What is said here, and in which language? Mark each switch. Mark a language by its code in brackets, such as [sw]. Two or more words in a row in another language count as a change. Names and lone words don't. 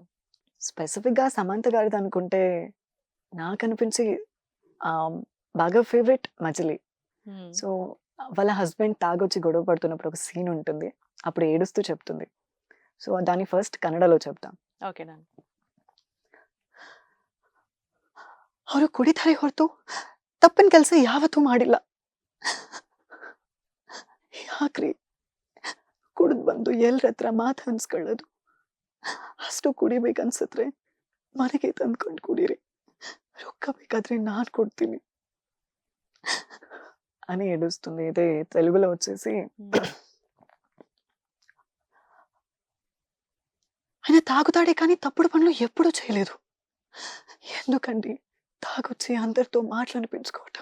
[te] స్పెసిఫిక్‌గా సమంత గారిదనుకుంటే నాకనిపించి ఆహ్, బాగా ఫేవరెట్ 'మజిలీ'. హ్మ్. సో వాళ్ళ హస్బెండ్ తాగొచ్చి గొడవ పడుతున్నప్పుడు ఒక సీన్ ఉంటుంది. అప్పుడు ఏడుస్తూ చెప్తుంది. సో దాన్ని ఫస్ట్ కన్నడలో చెప్తా. [en] Okay. Done. [kn] ಅವರು ಕುಡಿತಾರೆ ಹೊರತು ತಪ್ಪಿನ ಕೆಲಸ ಯಾವತ್ತೂ ಮಾಡಿಲ್ಲ. ಯಾಕ್ರಿ ಕುಡಿದು ಬಂದು ಎಲ್ರ ಹತ್ರ ಮಾತು ಹಂಚ್ಕೊಳ್ಳೋದು? ಅಷ್ಟು ಕುಡಿಬೇಕನ್ಸಿದ್ರೆ ಮನೆಗೆ ತಂದ್ಕೊಂಡು ಕುಡೀರಿ. ರೊಕ್ಕ ಬೇಕಾದ್ರೆ ನಾನು ಕೊಡ್ತೀನಿ [te] అని ఏడుస్తుంది. ఇదే తెలుగులో వచ్చేసి హ్మ్. ఆయన తాగుతాడే కానీ తప్పుడు పనులు ఎప్పుడూ చేయలేదు. ఎందుకండి తాగొచ్చి అందరితో మాటలనిపించుకోవటం?